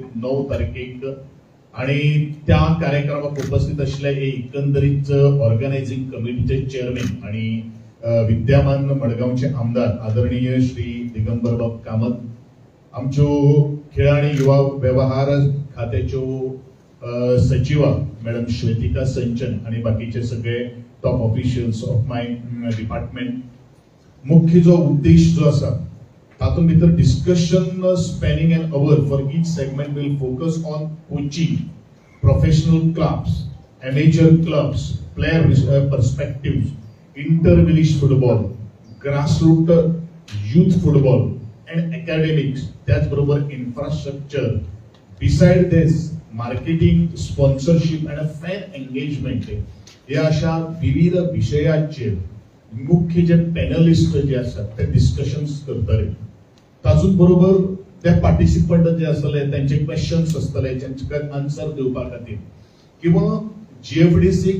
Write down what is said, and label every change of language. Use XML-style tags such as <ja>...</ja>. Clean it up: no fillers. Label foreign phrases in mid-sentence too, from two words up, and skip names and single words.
<kok>9 तारखेक आणि त्या कार्यक्रमाक उपस्थित आशिल्ले एकंदरीत ऑर्गनायझिंग कमिटीचे चेअरमॅन आणि विद्यमान मडगावचे आमदार आदरणीय श्री दिगंबर बाब कामत, आमच्यो खेळ आणि युवा व्यवहार खात्याच्यो सचिवा मॅडम श्वेतिका संचन आणि बाकीचे सगळे</kok> <en>top officials of my department.</en> <kok>मुख्य जो उद्देश जो आसा तातूंत भितर</kok> <en>discussion spanning an hour for each segment will focus on coaching, professional clubs, amateur clubs, player perspectives, inter village football, grassroot youth football and academics,</en> <kok>त्याचबरोबर इन्फ्रास्ट्रक्चर,</kok> <en>beside this marketing, sponsorship and a fan engagement</en> <kok>या अशा विविध विषयांचेर मुख्य जे पॅनलिस्ट जे असतात ते डिस्कशन्स करतले। तातूंत बरोबर ते पार्टिसिपंट जे असले त्यांचे क्वेश्चन्स असतले त्यांचे आन्सर दिवपा खातीर किंवा जीएफडीसी</kok>